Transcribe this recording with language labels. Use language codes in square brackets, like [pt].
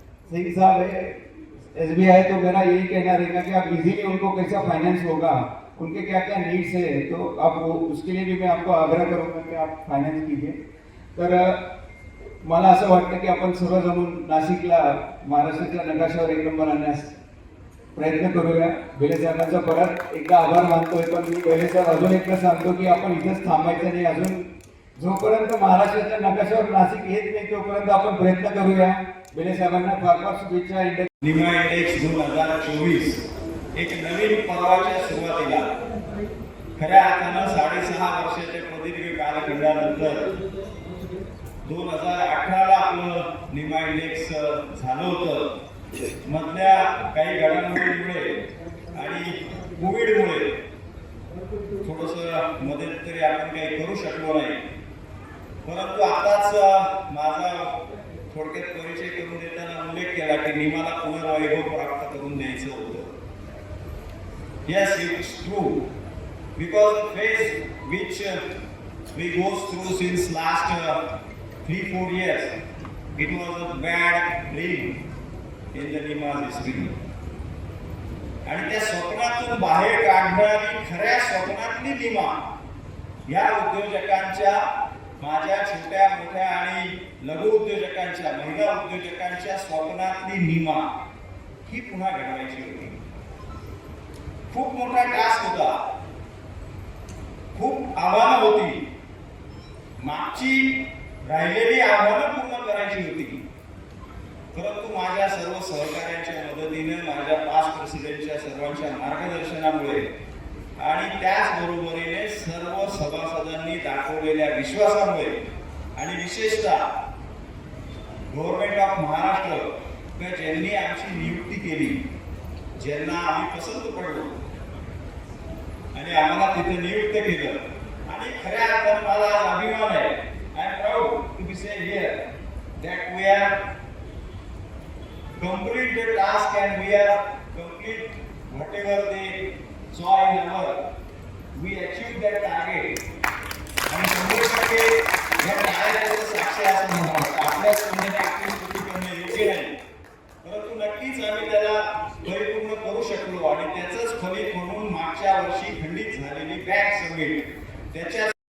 [hi] सही साहब है SBI, तो मेरा यही कहना रहेगा कि आप इजीली उनको कैसा फाइनेंस होगा, उनके क्या क्या नीड्स है, तो आप उसके लिए भी मैं आपको आग्रह करूंगा कि आप फाइनेंस कीजिए. [mr] तर मला असं वाटतं की आपण सर्व जमून नाशिकला महाराष्ट्राच्या नकाशावर एक नंबर आणण्यास प्रयत्न करूया. बेले साहेबांचा परत एकदा आभार मानतोय. पण मी बेले साहेब अजून एकदा सांगतो की आपण इथेच थांबायचं नाही. अजून जोपर्यंत महाराष्ट्राच्या नकाशावर नाशिक येत नाही तोपर्यंत आपण प्रयत्न करूया. बेले साहेबांना फार फार शुभेच्छा. निमा इंडेक्स 2024 एक नवीन पर्वाच्या सुरुवातीला खऱ्या अर्थानं 6.5 वर्षाच्या प्रदीर्घ कालखंडानंतर 2018ला आपलं निमा इंडेक्स झालं होतं. मधल्या काही घडामोडींमुळे आणि कोविडमुळे थोडंसं मदत तरी आपण काही करू शकलो नाही. परंतु आताच माझा थोडक्यात परिचय करून देताना उल्लेख केला की निमाला पुनर्वैभव प्राप्त करून द्यायचं होतं. [en] Yes, it's true. Because the phase which we go through since last 3-4 years, it was a bad dream in the Nima's history. [mr] आणि त्या स्वप्नातून बाहेर काढणारी खऱ्या स्वप्नातली निमा या उद्योजकांच्या, माझ्या छोट्या मोठ्या आणि लघु उद्योजकांच्या, महिला उद्योजकांच्या स्वप्नातली निमा ही पुन्हा घडवायची होती. खूप मोठा टास्क होता, खूप आव्हानं होती, मागची राहिलेली आव्हानं पूर्ण करायची होती. परंतु माझ्या सर्व सहकार्यांच्या मदतीने, माझ्या पास्ट प्रेसिडेंटच्या सर्वांच्या मार्गदर्शनामुळे आणि त्याचबरोबरीने सर्व सभासदांनी दाखवलेल्या विश्वासामुळे आणि विशेषतः गव्हर्नमेंट ऑफ महाराष्ट्र ज्यांनी आमची नियुक्ती केली, ज्यांना आम्ही पसंत पडलो आणि आम्हाला तिथे नियुक्त केलं, आणि खऱ्या अर्थानं मला आज अभिमान आहे. [en] I am proud to be say here that we are complete the task and we are complete whatever they saw in our, we achieved that target. [mr] आणि 100% या कार्याचं साक्ष असं म्हणतात. आपल्याच म्हणजे ऍक्टिव्ह कृती करणे योग्य नाही, परंतु नक्कीच आम्ही त्याला परिपूर्ण करू शकलो. आणि त्याचंच फलित म्हणून मागच्या वर्षी खंडित झालेली बँक समिट, त्याच्या